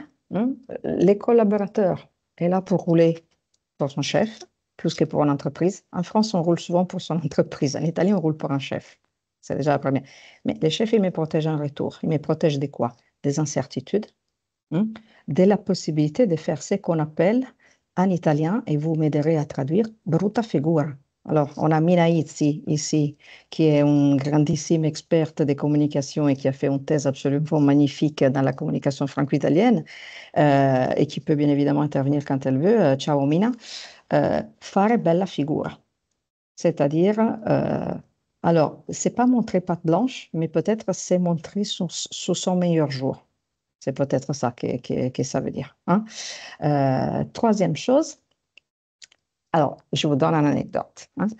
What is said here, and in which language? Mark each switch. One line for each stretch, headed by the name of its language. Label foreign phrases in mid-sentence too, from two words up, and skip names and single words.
French: Les collaborateurs est là pour rouler pour son chef, plus que pour une entreprise. En France, on roule souvent pour son entreprise. En Italie, on roule pour un chef. C'est déjà la première. Mais les chefs, ils me protègent en retour. Ils me protègent de quoi? Des incertitudes, de la possibilité de faire ce qu'on appelle en italien, et vous m'aiderez à traduire,
Italian: brutta figura.
French: Alors, on a Mina ici, qui est une grandissime experte de communication et qui a fait une thèse absolument magnifique dans la communication franco-italienne et qui peut bien évidemment intervenir quand elle veut.
Italian: Ciao Mina. Fare bella figura.
French: C'est-à-dire, alors, c'est pas montrer patte blanche, mais peut-être c'est montrer sous son meilleur jour. C'est peut-être ça que ça veut dire. Troisième chose, alors, je vous donne une anecdote.